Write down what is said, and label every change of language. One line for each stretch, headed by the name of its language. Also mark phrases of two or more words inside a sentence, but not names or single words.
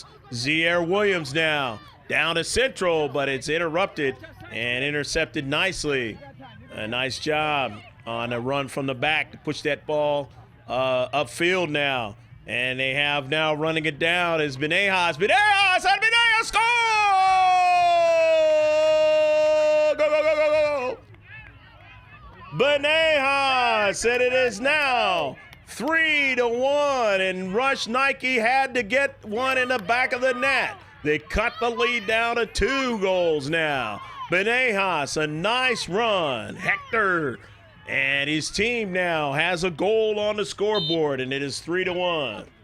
English: Zier Williams now down to Central, but it's interrupted and intercepted nicely. A nice job on a run from the back to push that ball upfield now. And they have now running it down is Benejas. Benejas and Benejas score! Go, go, go, go, go! Benejas, and it is now 3-1, and Rush Nike had to get one in the back of the net. They cut the lead down to 2 goals now. Benejas, a nice run. Hector and his team now has a goal on the scoreboard, and it is 3-1.